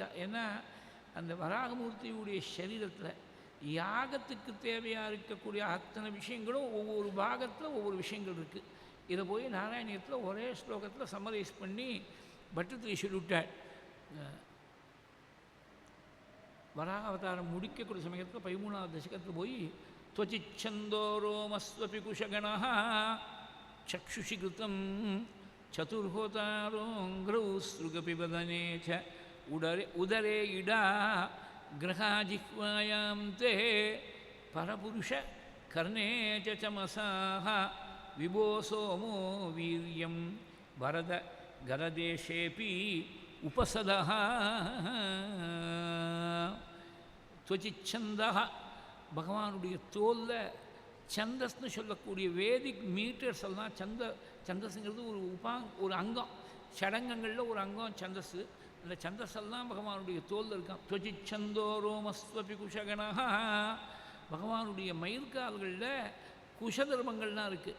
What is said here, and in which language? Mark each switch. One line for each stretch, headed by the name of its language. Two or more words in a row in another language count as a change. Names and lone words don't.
Tamil: ஏன்னா அந்த வராகமூர்த்தியுடைய சரீரத்தில் யாகத்துக்கு தேவையாக இருக்கக்கூடிய அத்தனை விஷயங்களும் ஒவ்வொரு பாகத்தில் ஒவ்வொரு விஷயங்கள் இருக்குது. இதை போய் நாராயணியத்தில் ஒரே ஸ்லோகத்தில் சம்மரைஸ் பண்ணி பட்டத்தில் சொல்லிவிட்டாள். வராக அவதாரம் முடிக்கக்கூடிய சமயத்தில் 13வது தசகத்தில் போய்
Sanskrit: त्वचिच्छन्दोरोमस्वपि कुशगणः चक्षुषि कृतं चतुर्होतारोङ्घ्रौ सृगपिबदने च उदरे इडा ग्रहाजिह्वायां ते परपुरुष कर्णे च चमसाः विभो सोमो वीर्यं वरद गरदेशेऽपि उपसदः त्वचिच्छन्दः.
Tamil: பகவானுடைய தோலில் சந்தஸ்ன்னு சொல்லக்கூடிய
English: Vedic meters
Tamil: எல்லாம் சந்தஸ்ங்கிறது ஒரு அங்கம், சடங்கங்களில் ஒரு அங்கம் சந்தஸ். அந்த சந்தஸெல்லாம் பகவானுடைய தோலில் இருக்கான்.
Sanskrit: त्वचिच्छन्दो रोमस्वपि कुशगणा.
Tamil: பகவானுடைய மயிர்கால்களில் குஷதர்மங்கள்லாம் இருக்குது.